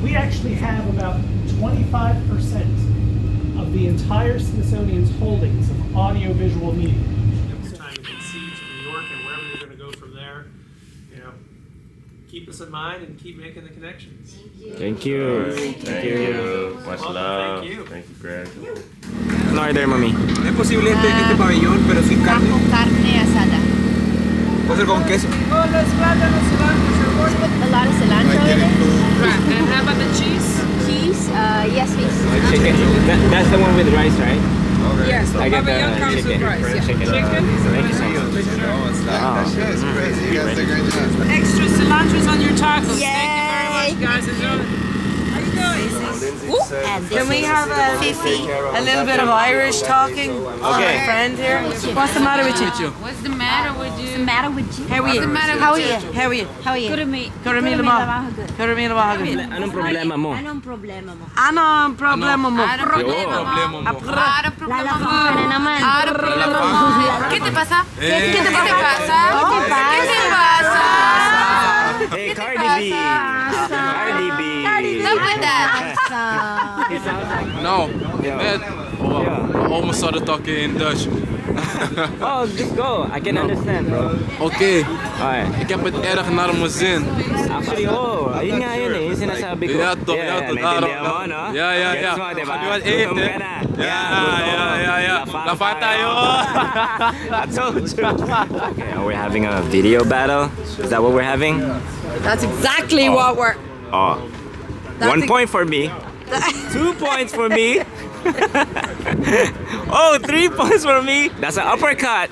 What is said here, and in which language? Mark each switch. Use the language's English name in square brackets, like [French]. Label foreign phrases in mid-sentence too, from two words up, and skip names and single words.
[English] We actually have about 25% of the entire Smithsonian's holdings of audio-visual media. Next time you can see to New York and wherever you're going to go from there, keep us in mind and keep making the connections. Thank you. Thank you. Much love. Thank you. Thank you, Greg. No order, mami. [Spanish] ¿Es posible este pabellón, pero sin carne? Con carne asada. ¿Puede ser con queso? [English] With a lot of cilantro in it. Right. And how about the cheese? Cheese, yes please. Chicken. That's the one with rice, right? Yes. I get the Pavillon comes chicken. with rice. Yeah. Chicken. Chicken. Thank you so much. That shit is crazy. You guys did a great job. Extra cilantro's on your tacos. Yay. Thank you very much, guys. Enjoy. How you doing? Can we have a little bit of Irish talking? Okay. Friend here. What's the matter with you? What's the matter with you? What's the matter with you? How are you? How are you? How are you? How are you? Good me. [Filipino] Anong problema mo? Anong problema mo? Anong problema mo? Ano problema mo? Ano problema mo? Lalafahan na naman. Ano problema mo? [Spanish] ¿Qué te pasa? ¿Qué te pasa? ¿Qué te pasa? [English] Hey, Cardi B. Cardi B. Stop with that. [Dutch] No, net. [English] I almost started talking in Dutch. Oh, just go. I can understand, bro. Oké. Alright. [Dutch] Ik heb het erg naar mijn zin. [Filipino] Actually, ayun nga yun eh, yung sinasabi ko. [Dutch] Ja, toch, ja, toch. [Filipino] Naintindihan mo, no? Ja. Gets mo, diba? [Dutch] Gaan we wat eten? [Filipino] Gutom ka na. Ja. Lafa tayo. [English] I told you. Okay, are we having a video battle? Is that what we're having? That's exactly what we're... Oh. 1 point for me. 2 points for me. Oh, 3 points for me. That's an uppercut.